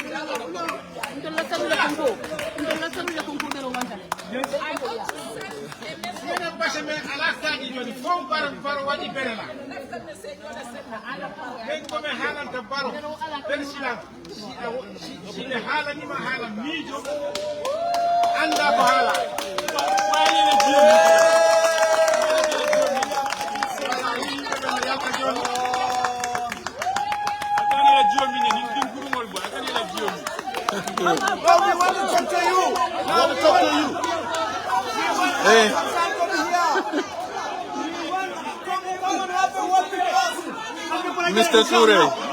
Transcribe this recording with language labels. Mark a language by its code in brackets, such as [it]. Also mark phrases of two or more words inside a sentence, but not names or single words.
[ff] minen base men ala kaaƴe joni fof baro waɗi berela ɓen komi haalanta baro président siɓe haalanima haala miijo anda ko haala [en] Well, we want to talk to you. We want to talk to you. Hey. Mr. Ture.